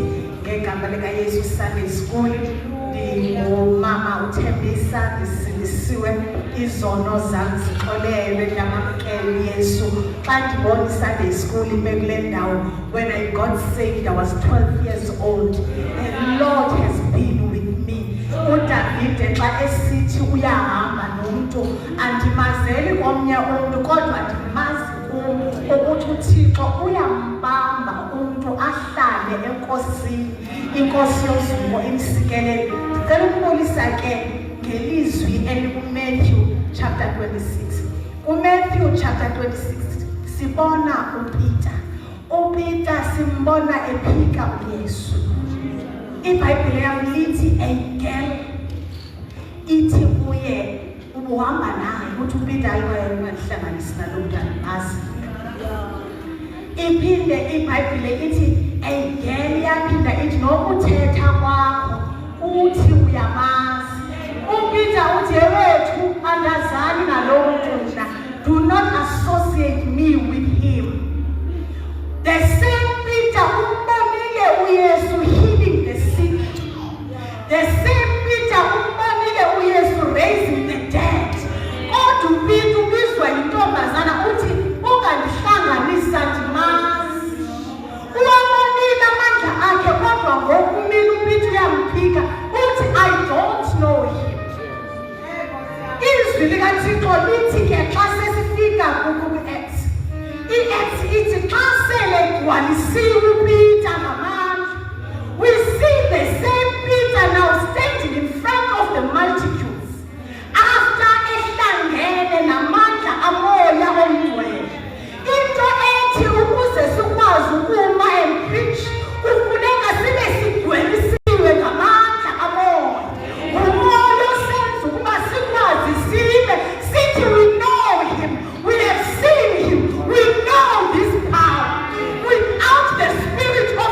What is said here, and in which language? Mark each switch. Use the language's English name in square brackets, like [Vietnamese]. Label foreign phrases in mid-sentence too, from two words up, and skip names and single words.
[Xhosa] Ngegama lika Yesu Sunday School. Mama uThembisa isindisiwe izono zami zixolelwe ndamamkela Yesu. Xa ndibona Sunday School bekule ndawo, [English] when I got saved I was 12 years old. The Lord has been with me. [Xhosa] uDavide xa esithi uyahamba nomuntu andimazeli komnye umuntu kodwa ndimazi ukuthi uThixo uyambamba umuntu ahlale enkosini, inkosi yozuko imsikelele. Ngicela ukubulisa ke ngelizwi elikuMatthew chapter 26. UMatthew chapter 26 sibona uPeter simbona ephika uYesu. IBhayibheli yami lithi [English] a girl [Xhosa] ithi kuye ubuhamba naye ukuthi uPeter ayihlanganisa nalomntana basi. Iphinde iBhayibheli ithi [English] a girl [Xhosa] yaphinda ithi nokuthetha kwakho uthi uyamazi. uPeter uthi wethu andazani nalowo muntu, [English] do not associate me with him. The same Peter [Xhosa] umbonile uYesu [English] healing the sick. The same Peter [Xhosa] umbonile uYesu [English] raising the dead. [Xhosa] Kodwa uPeter ubizwa intombazana uthi ungandihlanganisa ndimazi. Uwabonile amandla akhe kodwa ngokumile uPeter uyamphika uthi [English] I don't know him. [Xhosa] Izwi likaThixo lithi ke xa sesifika ku-Acts, i-Acts ithi xa sele gwalisiwe uPeter ngamandla, [English] we see the same Peter now standing in front of the multitudes after [Xhosa] ehlangene namandla amoya omngcwele. Into ethi ukuze sikwazi ukuma [English] and preach [Xhosa] kufuneka sibe sigwelisiwe ngamandla amoya. Umoya osenza ukuba sikwazi sibe sithi [English] we know him, we have seen him, we know this power. Without the Spirit